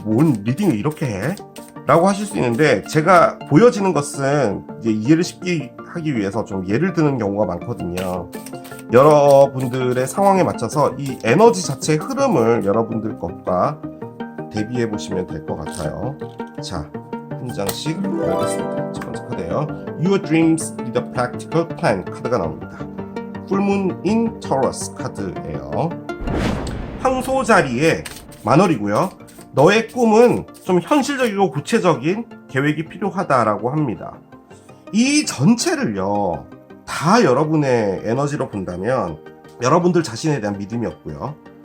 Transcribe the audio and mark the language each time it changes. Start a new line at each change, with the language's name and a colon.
Korean: 뭔 리딩을 이렇게 해? 라고 하실 수 있는데, 제가 보여지는 것은 이제 이해를 쉽게 하기 위해서 좀 예를 드는 경우가 많거든요. 여러분들의 상황에 맞춰서 이 에너지 자체의 흐름을 여러분들 것과 대비해 보시면 될 것 같아요. 자, 한 장씩 보여드리겠습니다. 첫 번째 카드예요.
English: Your dreams need a practical plan
Korean: 카드가 나옵니다.
English: Full-moon in Taurus
Korean: 카드예요. 황소 자리에 만월이고요. 너의 꿈은 좀 현실적이고 구체적인 계획이 필요하다라고 합니다. 이 전체를요, 다 여러분의 에너지로 본다면 여러분들 자신에 대한 믿음이 없고요.